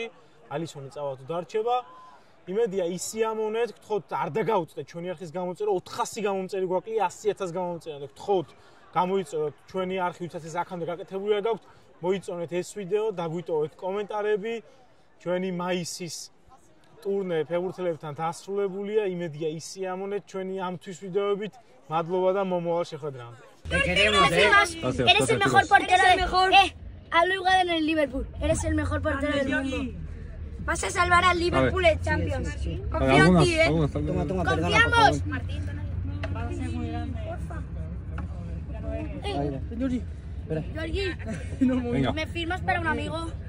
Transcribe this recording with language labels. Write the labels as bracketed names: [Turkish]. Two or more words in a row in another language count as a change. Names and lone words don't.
[Georgian] ალისონი წავა თუ დარჩება. იმედია ისიამონეთ, გთხოვთ არ დაგაუწდეთ ჩვენი არხის გამოწერა 400 გამომწერი გვაკლია 100,000 გამომწერა და გთხოვთ გამოიწეროთ ჩვენი არხი ვისაც ეს აქამდე გაკეთებული არ გაქვთ, მოიწონეთ ეს ვიდეო, დაგვიტოვეთ კომენტარები. ჩვენი მაისის ტურნე ფეხბურთელებთან დასრულებულია. იმედია ისიამონეთ ჩვენი ამ თვის ვიდეოებით. მადლობა და მომავალ შეხვედრამდე. [Spanish] Eres el mejor portero del mejor. Hazlo igual en el Liverpool. Eres el mejor portero del mundo. Vas a salvar al Liverpool en Champions. Confío en ti, Confiamos. Martín, Georgi, ¿me firmas para un amigo?